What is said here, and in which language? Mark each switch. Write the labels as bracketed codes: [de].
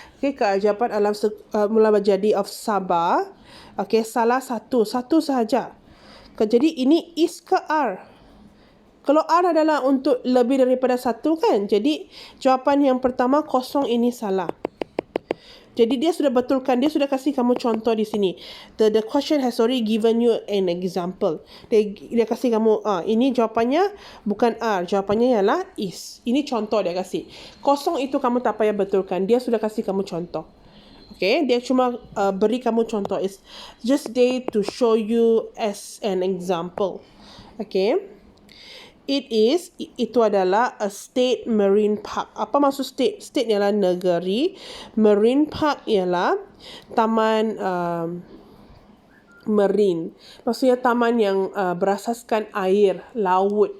[ms] Okay, keajaiban alam semula jadi of Sabah. Okay, salah satu sahaja. Jadi ini is ke R? Kalau R adalah untuk lebih daripada satu kan? Jadi jawapan yang pertama kosong ini salah. Jadi dia sudah betulkan, dia sudah kasih kamu contoh di sini. [en] The question has already given you an example. [ms] Dia kasih kamu, ini jawapannya bukan R, jawapannya ialah is. Ini contoh dia kasih. Kosong itu kamu tak payah betulkan, dia sudah kasih kamu contoh. Okay, dia cuma beri kamu contoh. [en] It's just there to show you as an example. Okay. [ms] Itu adalah a state marine park. Apa maksud state? State ialah negeri. Marine park ialah taman marine. Maksudnya taman yang berasaskan air, laut.